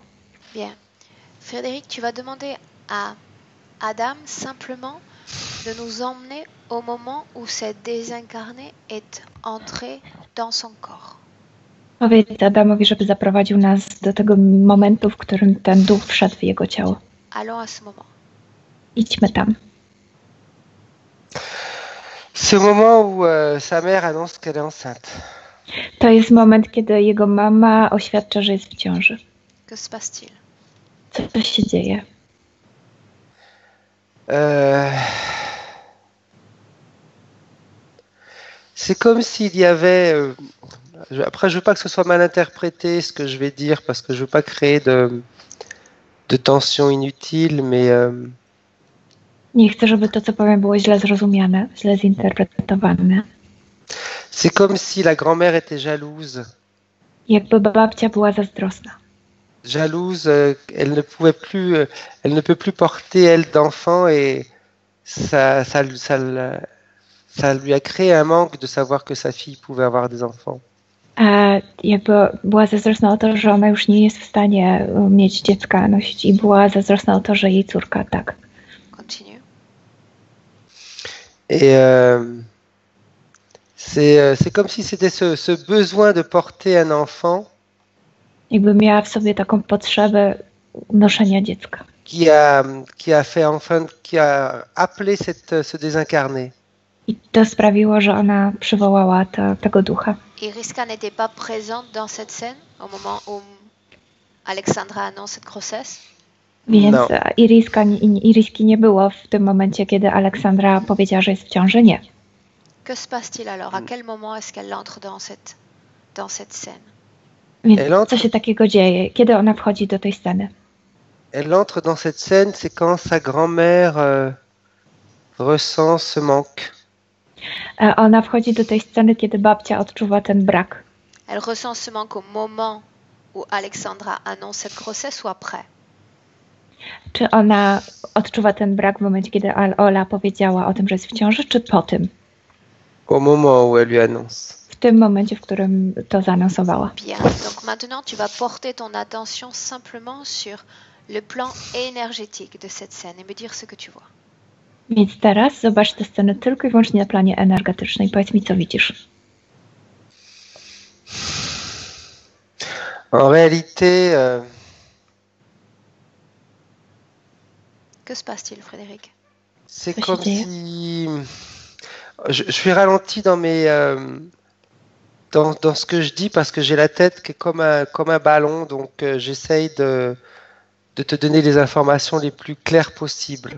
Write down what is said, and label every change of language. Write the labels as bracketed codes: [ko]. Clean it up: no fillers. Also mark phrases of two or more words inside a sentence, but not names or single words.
[fr] Bien. Frédéric, tu vas demander à Adam simplement de nous emmener au moment où cette désincarnée est entrée dans son corps. [pl] Powiedz Adamowi, żeby zaprowadził nas do tego momentu, w którym ten duch wszedł w jego ciało. [fr] Allons à ce moment. [pl] Idźmy tam. [fr] C'est au moment où sa mère annonce qu'elle est enceinte. [pl] To jest moment, kiedy jego mama oświadcza, że jest w ciąży. [fr] Que se passe-t-il? [pl] Co się dzieje? [fr] C'est comme s'il y avait... après, je veux pas que ce soit mal interprété ce que je vais dire, parce que je veux pas créer de tension inutile, mais... [pl] Nie chcę, żeby to, co powiem, było źle zrozumiane, źle zinterpretowane. [fr] C'est comme si la grand-mère était jalouse. [pl] Jakby babcia była zazdrosna. [fr] Jalouse, elle ne peut plus porter, elle, d'enfant, et ça lui a créé un manque de savoir que sa fille pouvait avoir des enfants. [pl] Jakby była zazdrosna o to, że ona już nie jest w stanie mieć dziecka, nosić, i była zazdrosna o to, że jej córka tak. [fr] Continue. Et c'est comme si c'était ce besoin de porter un enfant [pl] Jakby miała w sobie taką potrzebę noszenia dziecka. [fr] qui a appelé ce désincarné. [pl] I to sprawiło, że ona przywołała tego ducha. [fr] Iriska n'était pas présente dans cette scène au moment où Alexandra annonce cette grossesse. [pl] Więc No. Iriski nie było w tym momencie, kiedy Aleksandra powiedziała, że jest w ciąży. Nie. [fr] Que se passe-t-il alors? À quel moment est-ce qu'elle entre dans cette scène? [pl] Więc co się takiego dzieje? Kiedy ona wchodzi do tej sceny? [fr] Elle entre dans cette scène, c'est quand sa grand-mère ressent ce manque. [pl] Ona wchodzi do tej sceny, kiedy babcia odczuwa ten brak. [fr] Elle ressent ce manque au moment où Alexandra annonce cette grossesse ou après? [pl] Czy ona odczuwa ten brak w momencie, kiedy Ola powiedziała o tym, że jest w ciąży, czy po tym? [fr] Au moment où elle lui annonce. [pl] W tym momencie, w którym to zaanonsowała. [fr] Bien. Donc maintenant, tu vas porter ton attention simplement sur le plan énergétique de cette scène et me dire ce que tu vois. [pl] Więc teraz zobacz tę scenę tylko i wyłącznie na planie energetycznym. Powiedz mi, co widzisz. [fr] En réalité, Que se passe-t-il, Frédéric? c'est Ça, comme c'est si... Je suis ralenti dans dans ce que je dis parce que j'ai la tête qui est comme un ballon, donc j'essaye de te donner les informations les plus claires possibles.